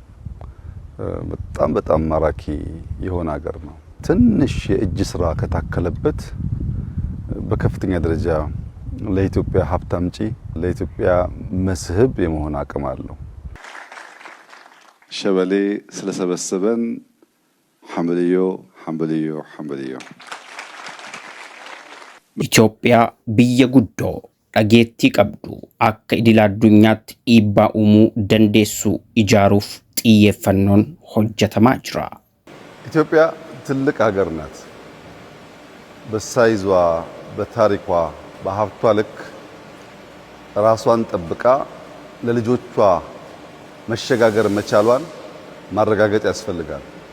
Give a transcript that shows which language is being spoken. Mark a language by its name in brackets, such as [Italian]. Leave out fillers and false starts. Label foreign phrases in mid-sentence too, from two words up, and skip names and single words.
[Amharic] በጣም ማራኪ የሆነ ሀገር ነው። ትንሽ የእጅ ስራ ከታከለበት በከፍተኛ ደረጃ ለኢትዮጵያ ሀብት አምጪ ለኢትዮጵያ መስህብ የመሆን አቅም አለው። ሸበሌ ስለሰበሰበን ሐምልዮ [Oromo] ኢትዮጵያ biyya guddoo dhageettii qabdu akka idila addunyaatti dhiibbaa uumuu dandeessu ijaaruuf xiyyeeffannoon hojjetamaa jira. [Amharic] ኢትዮጵያ ትልቅ ሀገር ናት። በሳይዟ በታሪኳ በሀብቷ ልክ ራሷን ጠብቃ ለልጆቿ መሸጋገር መቻሏን ማረጋገጥ ያስፈልጋል።